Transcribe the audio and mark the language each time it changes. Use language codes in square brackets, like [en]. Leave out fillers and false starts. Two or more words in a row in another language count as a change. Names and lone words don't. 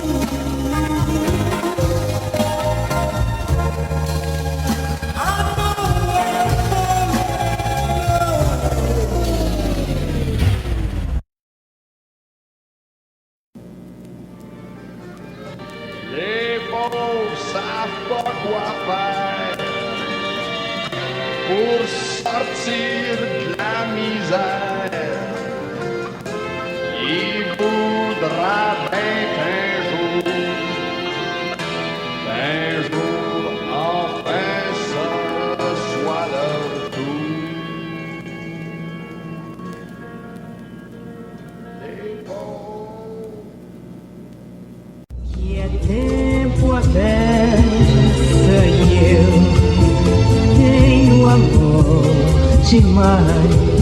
[en] I know I'm falling in love. [fr] Les pauvres savent pas quoi faire pour sortir de la misère. Il voudra bien qu'un jour, enfin ce soit leur tour. Les pauvres. [pt] Que tempo aberto eu tenho amor demais.